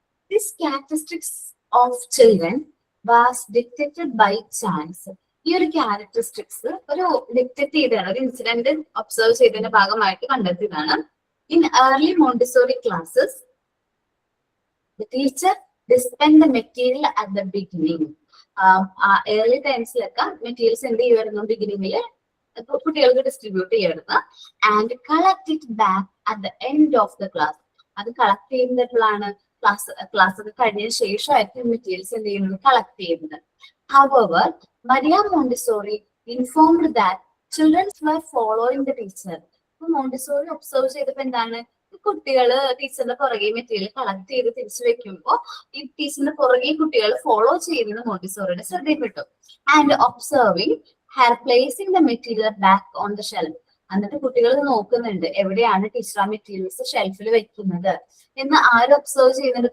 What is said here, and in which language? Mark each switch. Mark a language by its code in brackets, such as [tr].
[en] This characteristics of children was detected by chance. [ml] ഈ ഒരു characteristics ഒരു ഡിറ്റക്ട് ചെയ്തതാണ്, ഒരു ഇൻസിഡന്റ് ഒബ്സർവ് ചെയ്തതിന്റെ ഭാഗമായിട്ട് കണ്ടെത്തിയതാണ്. [en] In early Montessori classes the teacher dispense the material at the beginning. [ml] Early ടൈംസിലൊക്കെ materials എന്ത് ചെയ്യുമായിരുന്നു? ബിഗിനിങ്ങില് കുട്ടികൾക്ക് ഡിസ്ട്രിബ്യൂട്ട് ചെയ്യുന്നത്. [en] And collect it back at the end of the class. [ml] അത് കളക്ട് ചെയ്യുന്നതിലാണ് ക്ലാസ് ഒക്കെ കഴിഞ്ഞതിന് ശേഷമായിരിക്കും മെറ്റീരിയൽസ് എന്ത് ചെയ്യുന്നത്? കളക്ട് ചെയ്യുന്നത്. [en] However, Maria Montessori informed that children were following the teacher. [ml] Montessori observe ചെയ്തപ്പോ എന്താണ്, കുട്ടികള് ടീച്ചറിന്റെ പുറകെ മെറ്റീരിയൽ കളക്ട് ചെയ്ത് തിരിച്ചു വെക്കുമ്പോ ഈ ടീച്ചറിന്റെ പുറകെ കുട്ടികൾ ഫോളോ ചെയ്യുന്നത് മോണ്ടിസോറിയുടെ ശ്രദ്ധയിൽപ്പെട്ടു. [en] And observing her placing the material back on the shelf. [ml] എന്നിട്ട് കുട്ടികൾ നോക്കുന്നുണ്ട് എവിടെയാണ് ടീച്ചർ ആ മെറ്റീരിയൽസ് ഷെൽഫിൽ വെക്കുന്നത് എന്ന് ആര് ഒബ്സർവ് ചെയ്യുന്നുണ്ട്?